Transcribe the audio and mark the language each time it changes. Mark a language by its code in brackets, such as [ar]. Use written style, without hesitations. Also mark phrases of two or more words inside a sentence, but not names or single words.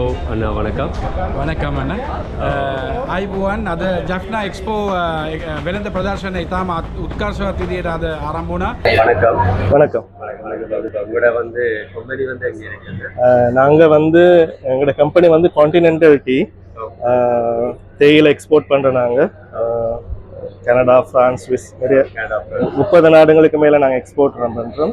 [si] අන්න වණකම් වණකම් අන්න අයිබුවන් අද ජෆ්නා එක්ස්පෝ වෙළඳ ප්‍රදර්ශනය ඉතාම උත්කර්ෂවත් විදියට අද ආරම්භ වුණා. [ta] வணக்கம். உங்களோட வந்து கம்பெனி வந்து எங்க இருக்குது? நாங்கள் வந்து எங்களோட கம்பெனி வந்து கான்டினென்டல் டீ தேயிலை எக்ஸ்போர்ட் பண்ணுறோம். நாங்கள் கனடா, ஃப்ரான்ஸ், ஸ்விஸ் நிறைய 30 நாடுகளுக்கு மேலே நாங்கள் எக்ஸ்போர்ட் பண்ணுறோம்.